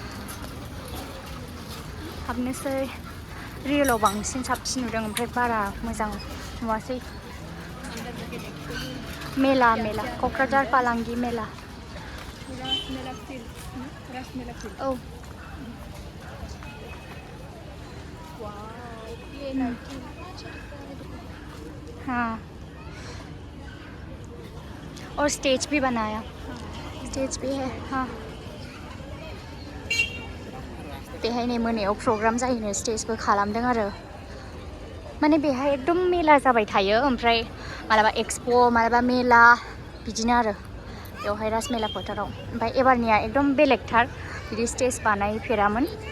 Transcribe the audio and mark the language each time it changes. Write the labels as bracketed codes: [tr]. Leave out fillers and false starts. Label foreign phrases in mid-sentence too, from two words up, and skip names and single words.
[brx] हाबनोसै रियेलाव बांसिन साबसिन नुदों ओमफ्राय बारा मोजां नुवासै मेला क'क्राझार फालांगि मेला औ [hi] हाँ और स्टेज भी बनाया स्टेज भी है हाँ [brx] बेहाय नै मोनायाव प्रग्राम जाहैनो स्टेजबो खालामदों आरो माने बेहाय एकदम मेला जाबाय थायो ओमफ्राय मालाबा एक्सप' मालाबा मेला बिदिनो आरो बेवहाय राजमेला फोथाराव ओमफ्राय एबारनिया एकदम बेलेगथार बिदि स्टेज बानायफेरामोन